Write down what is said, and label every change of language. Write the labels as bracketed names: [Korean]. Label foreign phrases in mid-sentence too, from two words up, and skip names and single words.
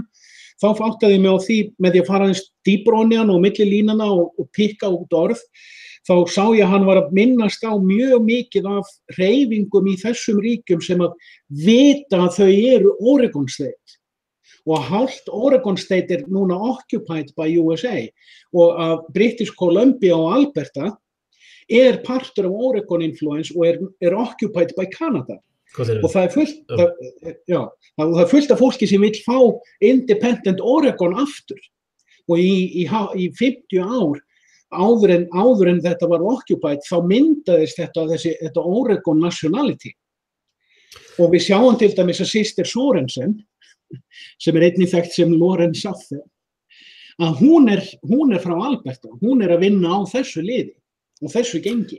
[Icelandic] Þá fattaði ég mig á því með því að fara eins dýpra ofan í hann og milli línana og pikka út orð. Þá sá ég að hann var að minnast á mjög mikið af hreyfingum í þessum ríkjum sem að vita að þau eru Oregon State. Og hálft Oregon State er núna [English] occupied by USA [Icelandic] og að British Columbia og Alberta partur af Oregon influence og [English] occupied by Canada. [Icelandic] Og það er fullt af fólki sem vill fá independent Oregon aftur. Og í 50 ár áður en þetta var occupied þá myndaðist þetta Oregon nationality. Og við sjáum til dæmis að Sister Sorensen sem einnig þekkt sem Lauren Saffer, að hún er frá Alberta, hún að vinna á þessu liði og þessu gengi.